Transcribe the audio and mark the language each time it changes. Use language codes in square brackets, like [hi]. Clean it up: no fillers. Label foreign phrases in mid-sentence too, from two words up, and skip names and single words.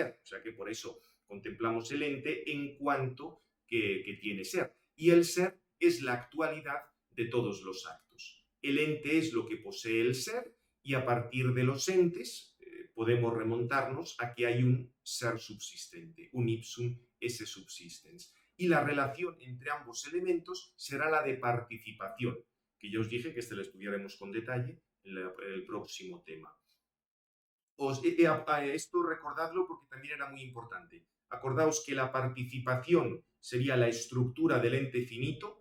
[es] O sea que por eso contemplamos el ente en cuanto que tiene ser. Y el ser es la actualidad de todos los actos. El ente es lo que posee el ser y a partir de los entes podemos remontarnos a que hay un ser subsistente, un [la] ipsum esse subsistens. [es] Y la relación entre ambos elementos será la de participación, que ya os dije que la estudiaremos con detalle en el próximo tema. Esto recordadlo porque también era muy importante. Acordaos que la participación sería la estructura del ente finito.